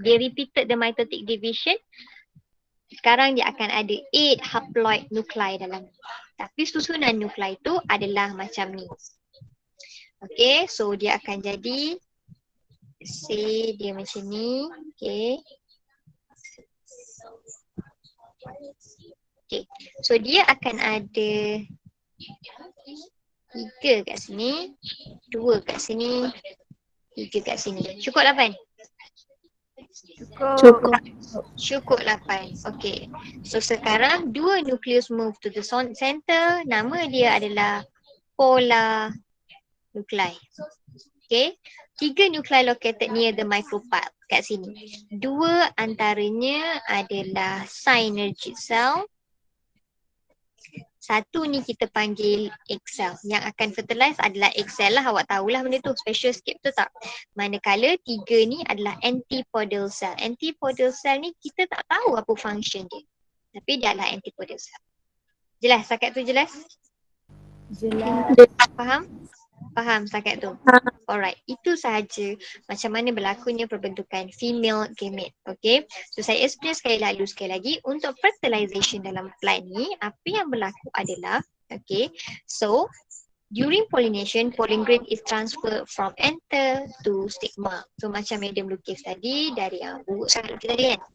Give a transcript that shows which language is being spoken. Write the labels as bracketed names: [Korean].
[English] Dia repeated the mitotic division. [Malay] Sekarang dia akan ada 8 haploid nuclei dalam ni. Tapi susunan nuclei tu adalah macam ni. Okay, so dia akan jadi, say dia macam ni. Okay. Okay, so dia akan ada 3 kat sini, 2 kat sini, 3 kat sini. Cukup 8? Cukup. Cukup 8. Okay. So sekarang 2 nukleus [English] move to the center. [Malay] Nama dia adalah polar nuclei. Okay. [English] 3 nuclei located near the micropyle kat sini. [Malay] 2 antaranya adalah synergic cell. Satu ni kita panggil egg cell. Yang akan fertilize adalah egg cell lah. Awak tahulah benda tu. Special sikit betul tak? Manakala 3 ni adalah antipodal cell. Antipodal cell ni kita tak tahu apa function dia. Tapi dia adalah antipodal cell. Jelas? Setakat tu jelas? Jelas. Faham? Faham setakat tu? Alright. Itu sahaja macam mana berlakunya perbentukan female gamete. Okay. So saya explain sekali lagi. Untuk fertilization dalam plant ni, apa yang berlaku adalah, okay. [English] So during pollination, pollen grain is transferred from anther to stigma. [Malay] So macam Madam lukis tadi, dari yang buruk sangat lukis tadi kan.